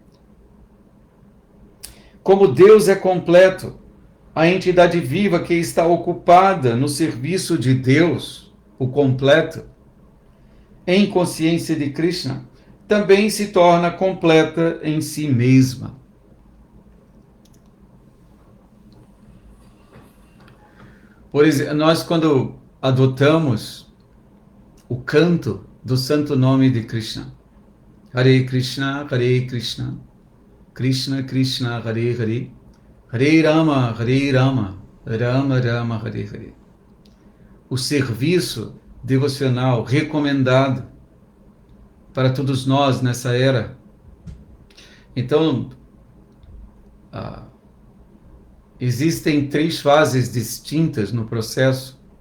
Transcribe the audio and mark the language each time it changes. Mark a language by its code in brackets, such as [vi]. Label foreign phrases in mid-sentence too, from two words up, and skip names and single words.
[pt] Como Deus é completo, a entidade viva que está ocupada no serviço de Deus, o completo, em consciência de Krishna, também se torna completa em si mesma. Por exemplo, nós quando adotamos o canto do santo nome de Krishna, [sa] हरे कृष्ण कृष्ण कृष्ण हरे हरे हरे राम राम राम हरे हरे. [pt] O serviço devocional recomendado para todos nós nessa era. Então, existem 3 fases distintas no processo.